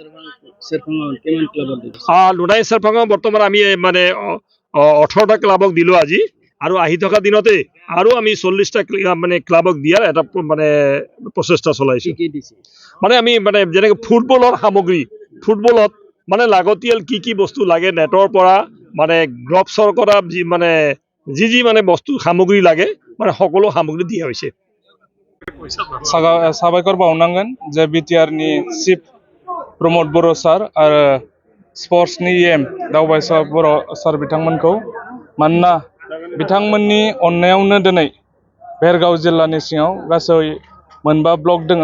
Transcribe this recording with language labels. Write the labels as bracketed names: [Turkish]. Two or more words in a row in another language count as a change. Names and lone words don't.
[Assamese] নুনাই চেৰফাঙৰ বৰ্তমান আমি মানে 18টা ক্লাবক দিলোঁ আজি, আৰু আহি থকা দিনতে আৰু আমি 40টা মানে ক্লাবক দিয়াৰ এটা মানে প্ৰচেষ্টা চলাইছোঁ। মানে আমি মানে যেনেকৈ ফুটবলৰ সামগ্ৰী, ফুটবলত মানে লাগতিয়াল কি বস্তু লাগে, নেটৰ পৰা মানে গ্লভছৰ পৰা মানে যি মানে বস্তু সামগ্ৰী লাগে মানে সকলো সামগ্ৰী দিয়া হৈছে। [Bodo] साबायखर बावनांगोन जे बिटिआरनि चिफ प्रमोद बर' सार आरो स्पर्ट्सनि दावबायसा बर' सार बिथांमोनखौ, मानोना बिथांमोननि अननायावनो दिनै भेरगाव जिल्लानि सिङाव गासै मोनबा ब्लक दोङो।